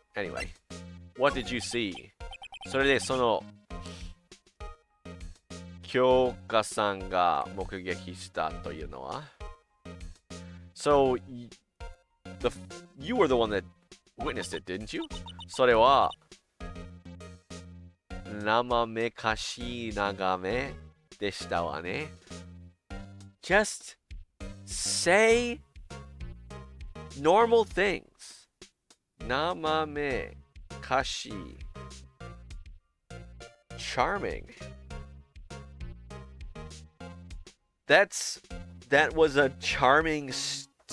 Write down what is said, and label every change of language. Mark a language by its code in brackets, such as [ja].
[en] Anyway, what did you see? [ja] それでその京香さんが目撃したというのは [en] So, you were the one that witnessed it, didn't you? [ja] それは生めかしい眺めでしたわね。 [en] Just say normal things. [ja] 生めかしい Charming. [en] That was a charming sight?